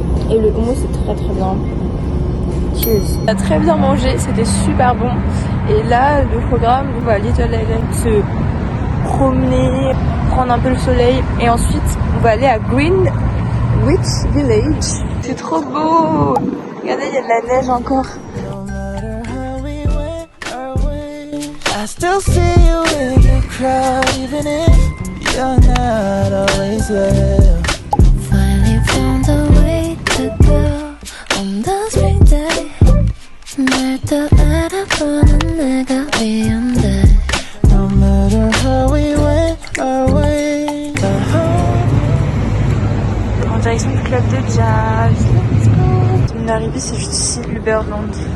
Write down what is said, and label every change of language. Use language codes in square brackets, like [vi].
[fr] Et le houmous c'est très très bien. Cheers. On a très bien mangé, c'était super bon. Et là, le programme, on va à Little Island se promener, prendre un peu le soleil. Et ensuite, on va aller à Greenwich Village. C'est trop beau. Regardez, il y a de la neige encore. [en] No matter how we went our way, I still see you in the crowd, even if you're not always there. Finally found a way to go on the spring day. [ko] 날 또 알아보는 내가 미운데. [en] No matter how we went our way, [fr] En direction du club de jazz. [en] Let's go. [fr] On est arrivé, c'est juste ici, Uberland.